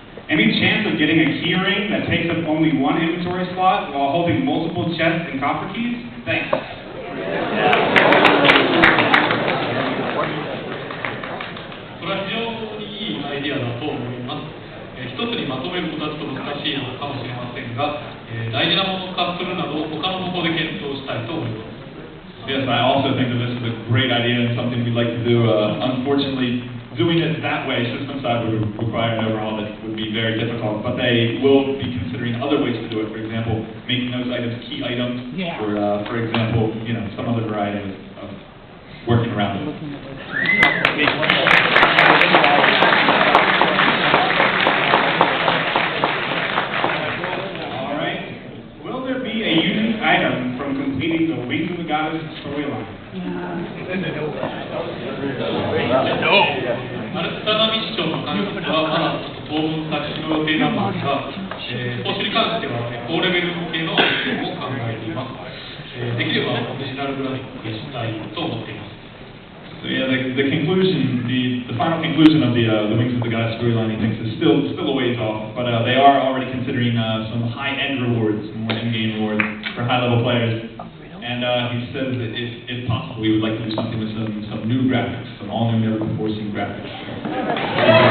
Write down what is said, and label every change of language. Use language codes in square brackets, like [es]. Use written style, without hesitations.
[en] Any chance of getting a keyring that takes up only one inventory slot while holding multiple chests and coffer keys? Thanks. [ja] それは非常にいいアイデアだと思います。一つにまとめることはちょっと難しいのかもしれませんが、大事なもの化するなど他の方法で検討したいと思います。 [en] Yes, I also think that this is a great idea and something we'd like to do. Unfortunately, doing it that way, system side would require an overhaul that would be very difficult, but they will be considering other ways to do it. For example, making those items key items, or for example, some other variety of working around it. All right. Will there be a unique item from completing the Wings of the Goddess storyline? [ja] 田波市長の関係はまだ当分先の予定なんですが、投資に関しては高レベル向けのアイテムを考えています。できればオリジナルグラフィックにしたいと思っています。 [en] So yeah, the conclusion, the final conclusion of the Wings of the Gods storyline, he thinks is still a ways off, but they are already considering some high-end rewards, more in-game rewards for high-level players. And he says that if possible, we would like to do something with some new graphics, some all-new, never-before-seen graphics.